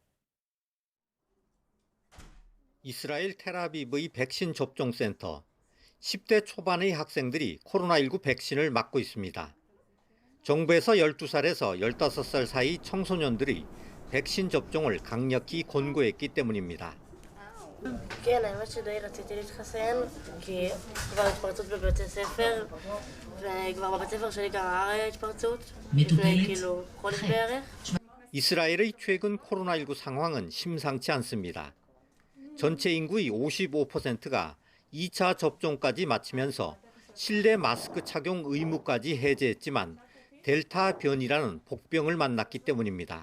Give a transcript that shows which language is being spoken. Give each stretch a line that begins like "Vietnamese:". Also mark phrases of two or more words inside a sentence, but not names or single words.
Korean: 이스라엘 텔아비브의 백신 접종센터. 10대 초반의 학생들이 코로나19 백신을 맞고 있습니다. 정부에서 12살에서 15살 사이 청소년들의 백신 접종을 강력히 권고했기 때문입니다.
Hebrew: כן, האמת שדי רציתי להתחסן, כי כבר התפרצות בבתי ספר, וכבר בבית ספר שלי גם היה התפרצות, לפני כאילו חודש בערך.
Korean: 이스라엘의 최근 코로나19 상황은 심상치 않습니다. 전체 인구의 55%가 2차 접종까지 마치면서 실내 마스크 착용 의무까지 해제했지만 델타 변이라는 복병을 만났기 때문입니다.